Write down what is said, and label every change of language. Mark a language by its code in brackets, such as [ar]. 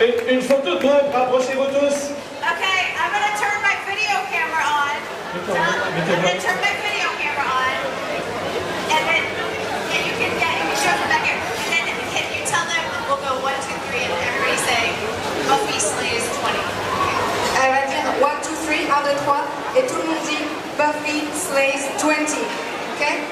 [fr] Une photo de groupe, rapprochez-vous tous. [en] Okay, I'm going to turn my video camera on. I'm going to turn my video camera on. And then you can show them back here. And then can you tell them, we'll go 1, 2, 3, and everybody say, Buffy slays 20. [fr] Elle va dire 1, 2, 3, 1, 2, 3, et tout le monde dit [en] Buffy slays 20. [fr] Ok?